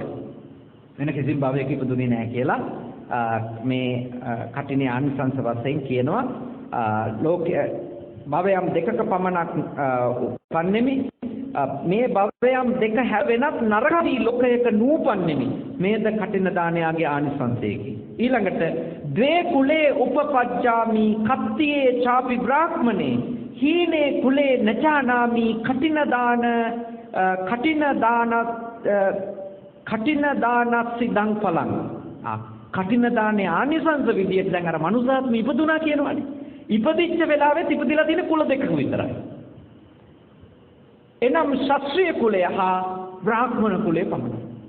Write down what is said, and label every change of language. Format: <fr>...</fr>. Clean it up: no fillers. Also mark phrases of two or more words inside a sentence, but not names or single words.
<si>වෙන කිසිම භවයක ඉපදුනේ නැහැ කියලා මේ කටිනේ ආනිසංස වශයෙන් කියනවා. ලෝකයේ භවයන් දෙකක පමණක් උපන්නෙමි. මේ භවයන් දෙක හැවෙනත් නරකී ලෝකයක නූපන්නෙමි. මේද කටින දානයාගේ ආනිසංසයකි. ඊළඟට</si> <pi>ද්වේ කුලේ උපපජ්ජාමි කත්තියේ චාපි බ්‍රාහ්මනේ හීනේ කුලේ නචානාමි කටින දානත් සිද්ධං ඵලං.</pi> <si>කටින දානේ ආනිසංස විදියට දැන් අර මනුසාත්ම ඉපදුනා කියනවනේ. ඉපදිච්ච වෙලාවෙත් ඉපදිලා තියෙන කුල දෙකක විතරයි. එනම් ශාස්ත්‍රීය කුලය හා බ්‍රාහ්මණ කුලය පමණයි.</si>